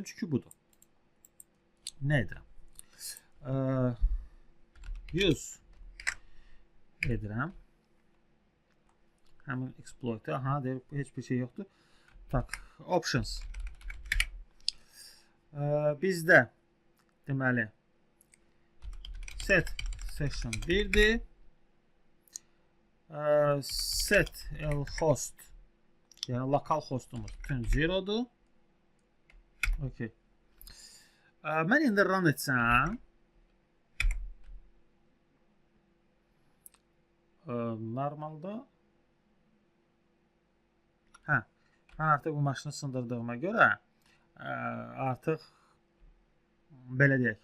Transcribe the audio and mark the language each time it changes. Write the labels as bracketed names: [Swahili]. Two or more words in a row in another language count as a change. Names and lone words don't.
[Azerbaijani] Çünki budur. Nə edirəm? 100 edirəm. Həmin exploit-ı. Aha, deyir, heç bir şey yoxdur. Tak, options. Bizdə deməli [English] set session [Azerbaijani] 1-dir. [English] Set lhost, [Azerbaijani] yəni lokal hostumuz bütün 0-dur. Okay. Mən indi run etsəm, normalda mən artıq bu maşını sındırdığıma görə artıq belə deyək.